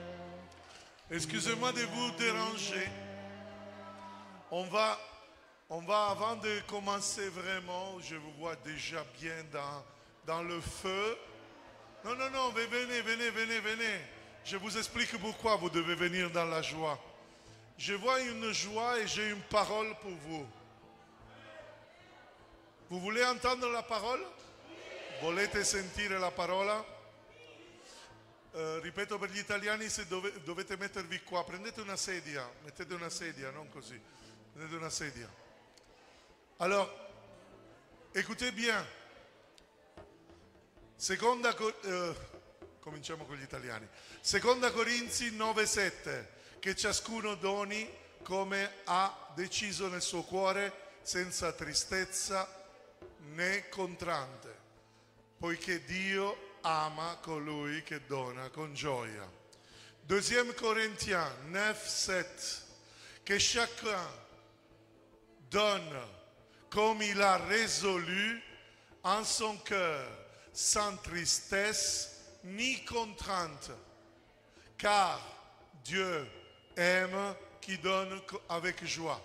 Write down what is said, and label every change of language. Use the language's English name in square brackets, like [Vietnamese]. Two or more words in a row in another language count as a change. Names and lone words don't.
[French] Excusez-moi de vous déranger. On va, avant de commencer vraiment, je vous vois déjà bien dans le feu. Non, non, non, venez, venez, venez, venez. Je vous explique pourquoi vous devez venir dans la joie. Je vois une joie et j'ai une parole pour vous. Vous voulez entendre la parole? [Italian] Volete sentire la parola? Ripeto per gli italiani, se dovete mettervi qua, prendete una sedia, mettete una sedia, non così, prendete una sedia. [French] Alors, écoutez bien. [Italian] Cominciamo con gli italiani. Seconda Corinzi 9,7, che ciascuno doni come ha deciso nel suo cuore, senza tristezza né contrante, poiché Dio ama colui che dona con gioia. [French] Deuxième Corinthiens 9,7, que chacun donne comme il a résolu en son cœur, sans tristesse ni contrainte, car Dieu aime qui donne avec joie.